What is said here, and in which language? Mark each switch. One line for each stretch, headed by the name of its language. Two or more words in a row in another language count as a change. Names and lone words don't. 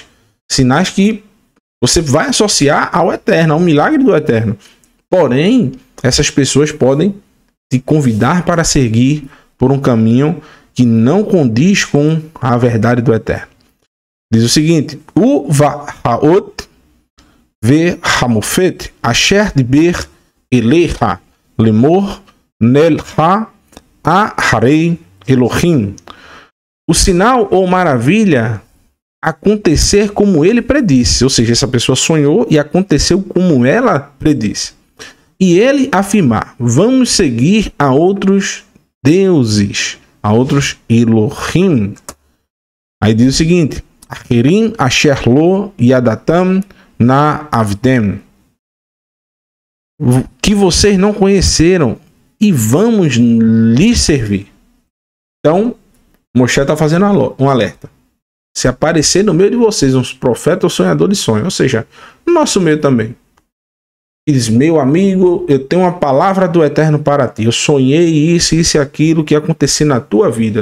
Portuguese: Sinais que você vai associar ao eterno, ao milagre do eterno. Porém, essas pessoas podem te convidar para seguir por um caminho que não condiz com a verdade do eterno. Diz o seguinte:
Hebrew: ובא האות והמופת אשר דבר אליך לאמר נלכה אחרי אלהים.
Portuguese: O sinal ou maravilha acontecer como ele predisse, ou seja, essa pessoa sonhou e aconteceu como ela predisse. E ele afirmar: vamos seguir a outros deuses, a outros Elohim. Aí diz o seguinte:
Hebrew: אחרים אשר לא ידעתם ונעבדם,
Portuguese: que vocês não conheceram e vamos lhe servir. Então, Moshe está fazendo um alerta. Se aparecer no meio de vocês uns profetas ou sonhadores de sonho, ou seja, no nosso meio também, diz: meu amigo, eu tenho uma palavra do eterno para ti, eu sonhei isso e aquilo que ia acontecer na tua vida.